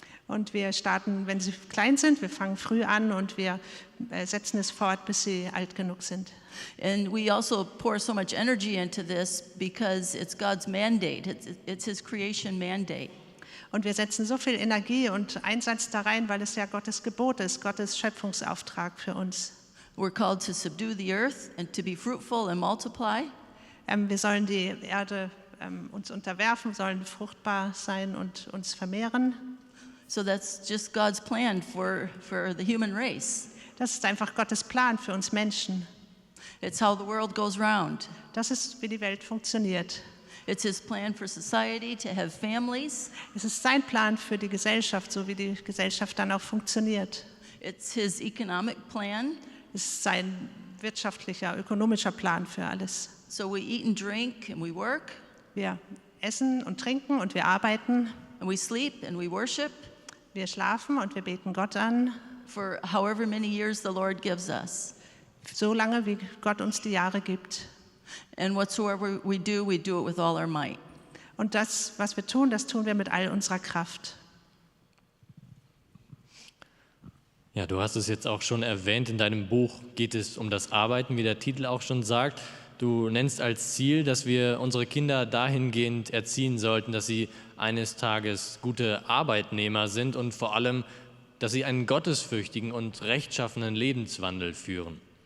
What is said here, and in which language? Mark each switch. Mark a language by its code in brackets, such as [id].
[de] Und wir starten, wenn sie klein sind, wir fangen früh an und wir setzen es fort, bis sie alt genug sind. [en] And we also pour so much energy into this because it's God's mandate. It's His creation mandate. [de] Und wir setzen so viel Energie und Einsatz da rein, weil es ja Gottes Gebot ist, Gottes Schöpfungsauftrag für uns. [en] We're called to subdue the earth and to be fruitful and multiply. [de] Wir sollen die Erde uns unterwerfen, sollen fruchtbar sein und uns vermehren. [en] So that's just God's plan for the human race. [de] Das ist einfach Gottes Plan für uns Menschen. [en] It's how the world goes round. [de] Das ist, wie die Welt funktioniert. [en] It's His plan for society to have families. [de] Es ist sein Plan für die Gesellschaft, so wie die Gesellschaft dann auch funktioniert. [en] It's His economic plan. [de] Es ist sein wirtschaftlicher, ökonomischer Plan für alles. [en] So we eat and drink and we work. [de] Wir essen und trinken und wir arbeiten. [en] And we sleep and we worship. [de] Wir schlafen und wir beten Gott an. [en] For however many years the Lord gives us. [de] So lange, wie Gott uns die Jahre gibt. [en] And whatsoever we do it with all our might. [de] Und das, was wir tun, das tun wir mit all unserer Kraft. Ja, du hast es jetzt auch schon erwähnt, in deinem Buch geht es um das Arbeiten, wie der Titel auch schon sagt. Du nennst als Ziel, dass wir unsere Kinder dahingehend erziehen sollten, dass sie eines Tages gute Arbeitnehmer sind und vor allem, dass sie einen gottesfürchtigen und rechtschaffenen Lebenswandel führen.